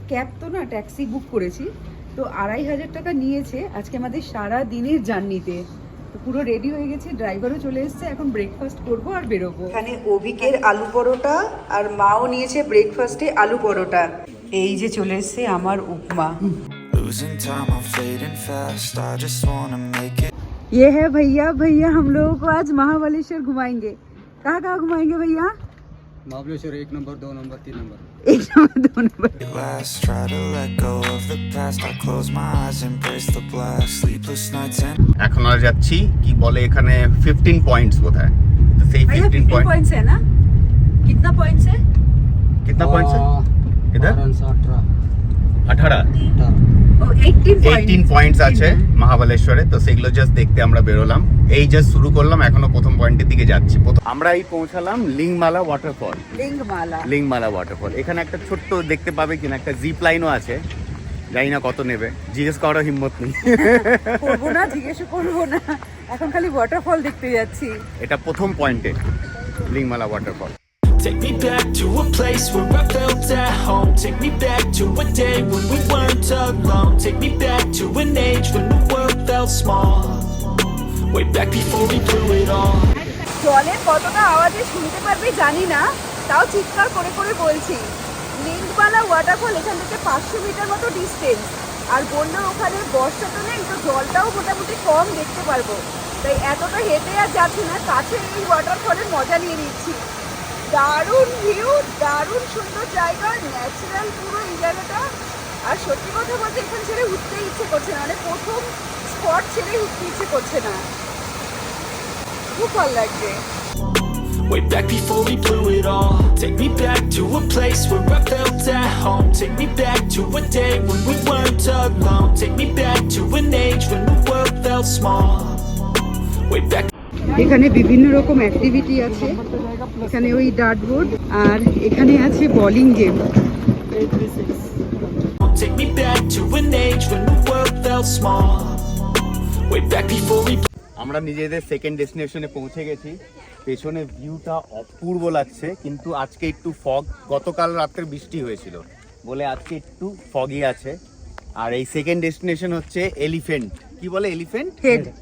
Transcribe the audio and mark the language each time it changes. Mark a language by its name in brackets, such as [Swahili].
[Bangla] Cab তো না, taxi book করেছি। তো 2500 টাকা নিয়েছে আজকে আমাদের সারা দিনের জার্নিতে। তো পুরো রেডি হয়ে গেছে, ড্রাইভারও চলে এসেছে। এখন ব্রেকফাস্ট করবো আর বেরোবো। এখানে অভিকের আলু পরোটা, আর মাও নিয়েছে ব্রেকফাস্টে আলু পরোটা। এই যে চলে এসেছে আমার উপমা। [English] Losing time, I'm fading fast. I just wanna make it. [Hindi] ये है भैया। भैया हम लोगों को आज महाबलेश्वर घुमाएंगे। कहाँ कहाँ घुमाएंगे भैया? Mahabaleshwar 1 number 2 number 3 number. 1 number 2 number. [English] Last, try to let go of the past. I close my eyes, embrace the blast. Sleepless nights and [Bangla] এখন আমরা যাচ্ছি কি বলে এখানে 15 পয়েন্টস বোধহয়। তো সেই 15 [Hindi] पॉइंट्स है ना? कितना पॉइंट्स है? कितना पॉइंट्स है इधर? 18 ओ 18 [Bangla] পয়েন্টস আছে মহাবালেশ্বরে। তো সেগুলো জাস্ট দেখতে আমরা বেরোলাম। এই জাস্ট শুরু করলাম, এখনো প্রথম পয়েন্টের দিকে যাচ্ছি। আমরা এই পৌঁছালাম লিংমালা ওয়াটারফল। লিংমালা ওয়াটারফল এখানে একটা ছোট্ট দেখতে পাবে কিনা, একটা জিপ লাইনও আছে। জানি না কত নেবে, জিজ্ঞেস করার হিম্মত নেই। করবো না, জিজ্ঞেস করবো না, এখন খালি ওয়াটারফল দেখতে যাচ্ছি। এটা প্রথম পয়েন্টে লিংমালা waterfall. [English] take me back to a place where I felt at home. Take me back to a day when we weren't alone. Take me back to an age when the world felt small. Way back before we blew it all. [Bangla] জলের কতটা আওয়াজে শুনতে পারবে জানি না, তাও চিৎকার করে করে বলছি। লিংমালা ওয়াটারফল এখান থেকে 500 মিটার মতো ডিস্টেন্স। আর বললো ওখানে বর্ষা তো নেই, তো জলটাও মোটামুটি কম দেখতে পারবো। তাই এতটা হেঁটে আর যাচ্ছি না, কাছে এই ওয়াটারফলের মজা নিয়ে নিচ্ছি। দারুণ ভিউ, দারুণ সুন্দর জায়গা, ন্যাচারাল পুরো এই জায়গাটা। আর সত্যি কথা বলতে এখানে ছেড়ে উঠতে ইচ্ছে করছে না, মানে প্রথম স্পট ছেড়ে উঠতে ইচ্ছে করছে না। খুব ভালো লাগছে। [English] Way back before we blew it all. Take me back to a place where I felt at home. Take me back to a day when we weren't alone. Take me back to an age when the world felt small. Way back. [Bangla] এখানে বিভিন্ন রকম activity আছে। এখানে ওই ডার্টবোর্ড, আর এখানে আছে bowling game. [English] Take me back to an age when the world felt small. Way back before we. [Bangla] আমরা নিজেদের সেকেন্ড ডেস্টিনেশনে পৌঁছে গেছি। পেছনে ভিউটা অপূর্ব লাগছে, কিন্তু আজকে একটু ফগ, গতকাল রাত্রে বৃষ্টি হয়েছিল বলে আজকে একটু ফগই আছে। আর এই সেকেন্ড ডেস্টিনেশন হচ্ছে এলিফ্যান্ট, কি বলে এলিফ্যান্ট হেড।